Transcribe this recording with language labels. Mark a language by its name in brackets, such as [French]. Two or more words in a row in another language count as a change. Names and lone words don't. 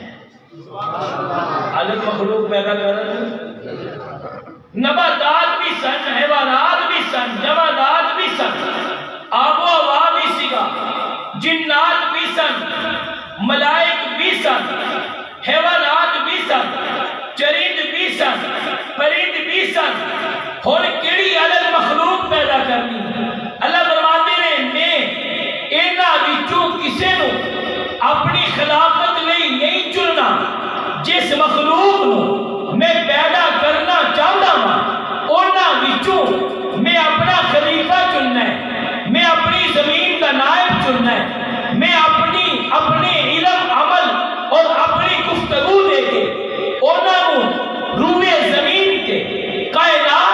[Punjabi] الگ مخلوق پیدا کرنے، نباتات بھی سن، حیوانات بھی سن، جمادات بھی سن، آب و ہوا بھی سگا، جنات بھی سن، ملائک بھی سن، حیوانات بھی سن، چرند بھی سن، پرند بھی سن۔ اور کیڑی الگ مخلوق پیدا کرنی؟ اللہ فرماتے ہیں میں انہاں وچوں کسے نو اپنی خلافت نہیں چننا۔ جس مخلوق نو میں پیدا کرنا چاہتا ہوں انہاں وچوں میں اپنا خلیفہ چننا ہے، میں اپنی زمین کا نائب چننا ہے، میں اپنے علم عمل اور اپنی گفتگو دے کے انہاں نو روئے زمین کے کائنات